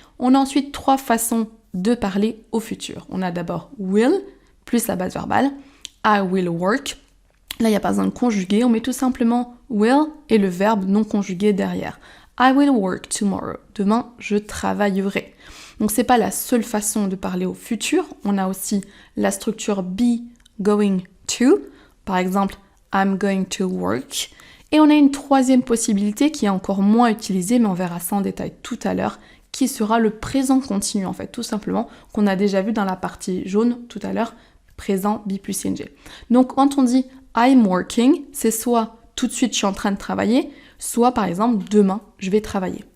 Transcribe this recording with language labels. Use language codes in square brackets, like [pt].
[fr] On a ensuite 3 façons de parler au futur. On a d'abord will, plus la base verbale. [en] I will work. [fr] Là, il n'y a pas besoin de conjuguer, on met tout simplement will et le verbe non conjugué derrière. [en] I will work tomorrow. [fr] Demain, je travaillerai. Donc, c'est pas la seule façon de parler au futur. On a aussi la structure be going to. Par exemple, [en] I'm going to work. [fr] Et on a une 3e possibilité qui est encore moins utilisée, mais on verra ça en détail tout à l'heure, qui sera le présent continu, en fait, tout simplement, qu'on a déjà vu dans la partie jaune tout à l'heure, présent be plus ing. Donc, quand on dit [en] I'm working, [fr] c'est soit tout de suite je suis en train de travailler, soit par exemple demain je vais travailler.